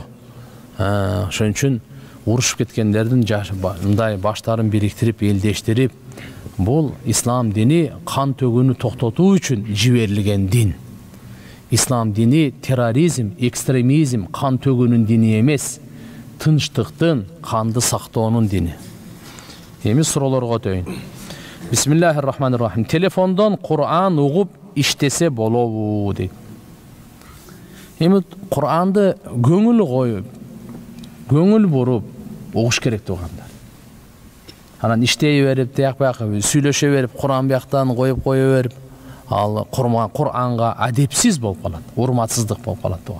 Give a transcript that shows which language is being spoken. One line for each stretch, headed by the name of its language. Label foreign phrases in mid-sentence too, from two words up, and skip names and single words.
Kyrgyz: Ошон үчүн урушуп кеткендердин мындай баштарын бириктирип, элдештирип, бул ислам дини кан төгүүнү токтотуу үчүн жиберилген дин. Ислам дини терроризм, экстремизм, кан төгүүнүн дини эмес, тынчтыктын, канды сактоонун дини. Эми суроолорго өтөйүн.
Arabic: بسم الله الرحمن الرحيم.
Kyrgyz: Телефондон Кур'ан угуп иштесе болобу дейт. Эми Кур'анды көңүл коюп, көңүл буруп угуш керек туугандар. Анан иштей берип, тияк-бияк сүйлөшө берип, Кур'ан бияктан коюп берип, ал Кур'анга адепсиз болуп калат, урматсыздык болуп калат тууган.